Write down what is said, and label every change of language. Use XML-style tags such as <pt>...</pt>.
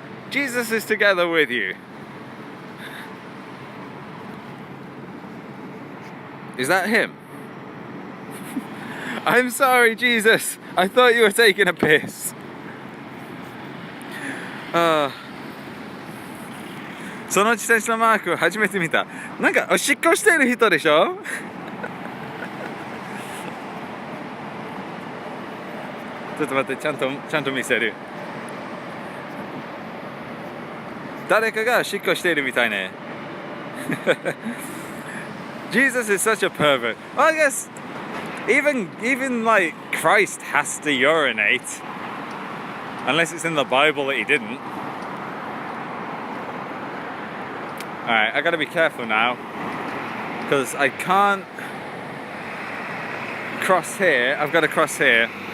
<en>Jesus is together with you. Is that him? I'm sorry, Jesus. I thought you were taking a piss.</en> <ja>その自転車のマークを初めて見た。なんかおしっこしてる人でしょ？ちょっと待って、ちゃんと見せる。誰かがおしっこしているみたいね。</ja> <en>Jesus is such a pervert. Well, I guess even like Christ has to urinate. Unless it's in the Bible that he didn't. Alright, I gotta be careful now, because I can't cross here. I've got to cross here.</en>